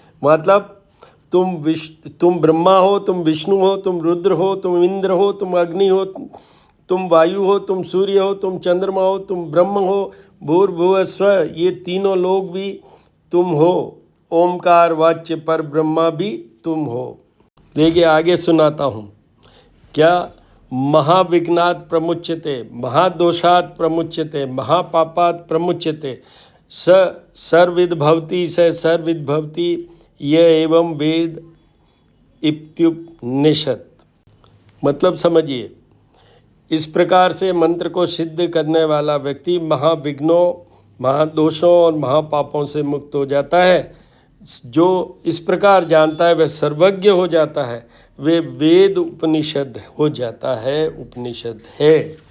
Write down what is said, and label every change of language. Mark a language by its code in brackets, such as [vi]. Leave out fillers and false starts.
[hi] मतलब तुम ब्रह्मा हो, तुम विष्णु हो, तुम रुद्र हो, तुम इंद्र हो, तुम अग्नि हो, तुम वायु हो, तुम सूर्य हो, तुम चंद्रमा हो, तुम ब्रह्म हो, भूर्भुव स्व, ये तीनों लोग भी तुम हो। ओमकार वाच्य पर ब्रह्मा भी तुम हो। देखिए आगे सुनाता हूँ। [sa] क्या महाविघ्नात् प्रमुच्यते, महादोषात् प्रमुच्यते, महापापात् प्रमुच्यते, स सर्वविद भवति, स सर्वविद भवति, य एवं वेद इत्युपनिषद। [hi] मतलब समझिए, इस प्रकार से मंत्र को सिद्ध करने वाला व्यक्ति महाविघ्नों, महादोषों और महापापों से मुक्त हो जाता है। जो इस प्रकार जानता है वह सर्वज्ञ हो जाता है, वे वेद उपनिषद हो जाता है, उपनिषद है।